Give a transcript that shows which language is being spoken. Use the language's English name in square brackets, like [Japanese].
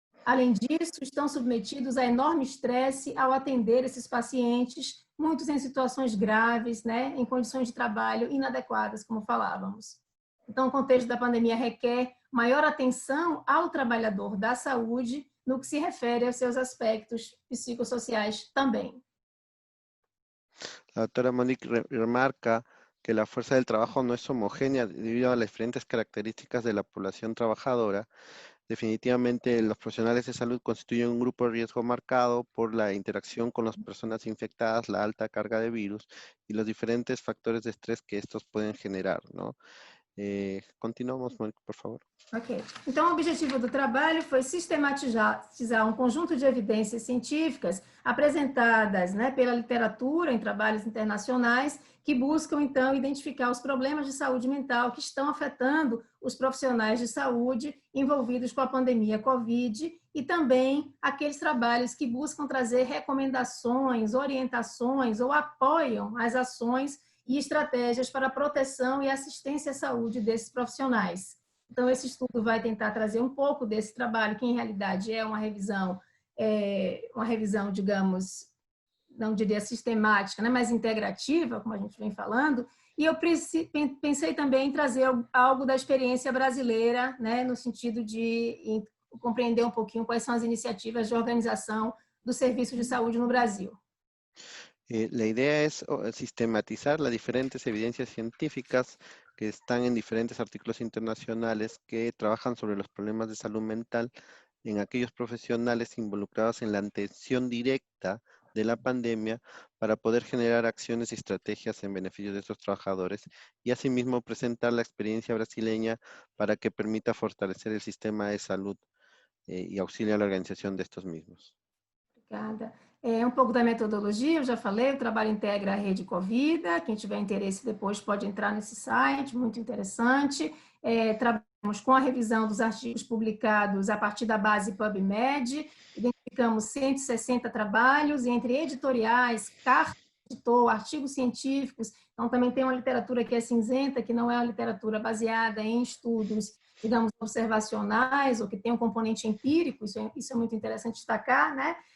[Portuguese] Além disso, estão submetidos a enorme estresse ao atender esses pacientes, muitos em situações graves, né, em condições de trabalho inadequadas, como falávamos. Então, o contexto da pandemia requer maior atenção ao trabalhador da saúde no que se refere aos seus aspectos psicossociais também. [Spanish] La doctora Monique remarca que la fuerza del trabajo no es homogénea debido a las diferentes características de la población trabajadora. Definitivamente los profesionales de salud constituyen un grupo de riesgo marcado por la interacción con las personas infectadas, la alta carga de virus y los diferentes factores de estrés que estos pueden generar, ¿no? Continuamos, Monique, por favor. Ok. [Portuguese] Então, o objetivo do trabalho foi sistematizar um conjunto de evidências científicas apresentadas, né, pela literatura em trabalhos internacionais que buscam, então, identificar os problemas de saúde mental que estão afetando os profissionais de saúde envolvidos com a pandemia COVID e também aqueles trabalhos que buscam trazer recomendações, orientações ou apoiam as ações e estratégias para a proteção e assistência à saúde desses profissionais. Então, esse estudo vai tentar trazer um pouco desse trabalho, que em realidade é uma revisão, digamos, não diria sistemática, né, mas integrativa, como a gente vem falando, e eu pensei também em trazer algo da experiência brasileira, né, no sentido de compreender um pouquinho quais são as iniciativas de organização do serviço de saúde no Brasil. [Spanish] La idea es sistematizar las diferentes evidencias científicas que están en diferentes artículos internacionales que trabajan sobre los problemas de salud mental en aquellos profesionales involucrados en la atención directa de la pandemia para poder generar acciones y estrategias en beneficio de estos trabajadores y asimismo presentar la experiencia brasileña para que permita fortalecer el sistema de salud y auxiliar a la organización de estos mismos. [Portuguese] Obrigada. Um pouco da metodologia, eu já falei, o trabalho integra a rede Covida, quem tiver interesse depois pode entrar nesse site, muito interessante. Trabalhamos com a revisão dos artigos publicados a partir da base PubMed, identificamos 160 trabalhos, entre editoriais, cartas de editor, artigos científicos, então também tem uma literatura que é cinzenta, que não é uma literatura baseada em estudos, digamos, observacionais, ou que tem um componente empírico, isso é muito interessante destacar, né?